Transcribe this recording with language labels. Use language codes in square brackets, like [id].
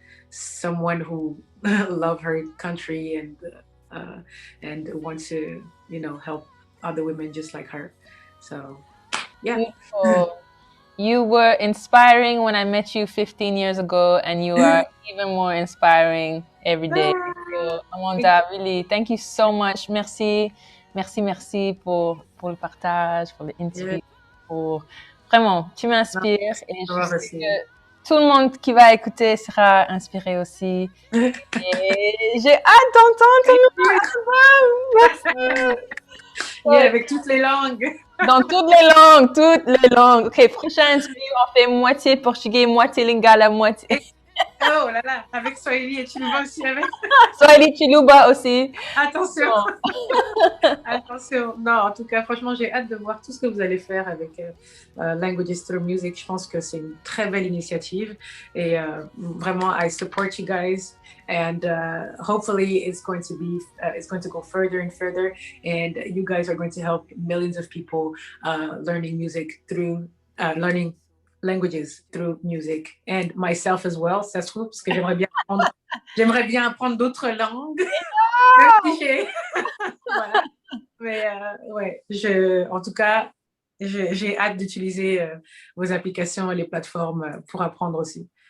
[en] Someone who love her country and wants to help other women just like her. So yeah. Beautiful. You were inspiring when I met you 15 years ago, and you are even more inspiring every day. So, Amanda, really, thank you so much. [fr] Merci, merci pour le partage, pour l'interview, pour vraiment, tu m'inspires et je sais que tout le monde qui va écouter sera inspiré aussi. Et j'ai hâte d'entendre ton nouveau album. Merci. Avec toutes les langues. Dans toutes les langues, toutes les langues. OK, prochaine interview, on fait moitié portugais, moitié lingala, moitié. Oh là là, avec Swahili et Chiluba aussi avec. Swahili Chiluba aussi. Attention. Attention. Non, en tout cas, franchement, j'ai hâte de voir tout ce que vous allez faire avec Languages Through Music. Je pense que c'est une très belle initiative et vraiment, [en] I support you guys. And hopefully it's going to go further and further, and you guys are going to help millions of people learning music through learning languages through music, and myself as well. [fr] Ça se trouve parce que j'aimerais bien apprendre d'autres langues. Voilà. Mais ouais, en tout cas, j'ai hâte d'utiliser vos applications et les plateformes pour apprendre aussi.